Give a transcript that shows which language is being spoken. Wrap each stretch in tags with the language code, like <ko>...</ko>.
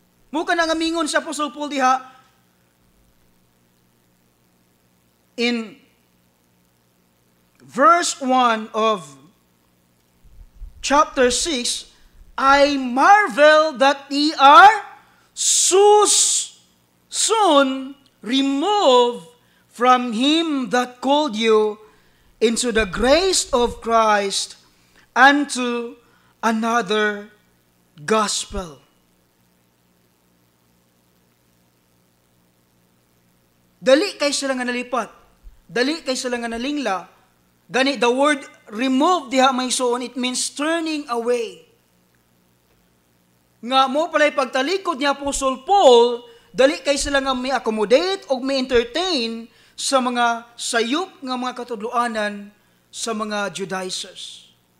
<ceb>Muka na nga mingon sa Apostol Paul diha</ceb> <en>in verse 1 of chapter 6, I marvel that ye are so soon removed from him that called you into the grace of Christ unto another gospel.</en> <ceb>Dali kay sila nga nalipat, dali kay sila nga nalingla.</ceb> <en>Gani the word remove</en> <ceb>diha may suon,</ceb> <en>it means turning away.</en> <ceb>Nga mo palay pagtalikod ni Apostle Paul, dali kay sila nga may accommodate o may entertain sa mga sayop nga mga katudloanan sa mga Judaizers.</ceb>